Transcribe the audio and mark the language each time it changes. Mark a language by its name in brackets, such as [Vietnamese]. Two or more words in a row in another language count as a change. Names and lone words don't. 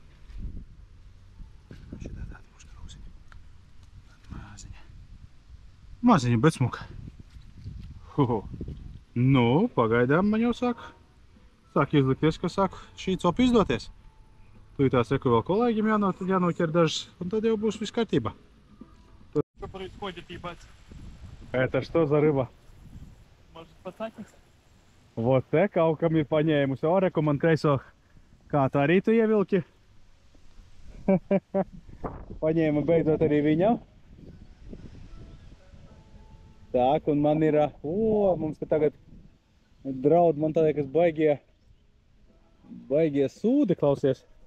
[Latvian] Šitā tāda mūsu karosiņa. Maziņa, bet smuka. Nu, pagaidām man jau sāk izlikties, ka sāk šī copa izdoties. Tūlītās reku vēl kolēģim jānoķer dažas, un tad jau būs viss kārtībā. [Russian] Что происходит, ебать? Это что за рыба? Может, пацатник? [Latvian] Вот te kaut kam ir paņēmusi oreku man kreiso. Kā tā arī tu ievilki? Paņēma beidzot arī viņam. Tak, un man ir, mums te tagad draud, man tā liekas baigie sūdi, klausies.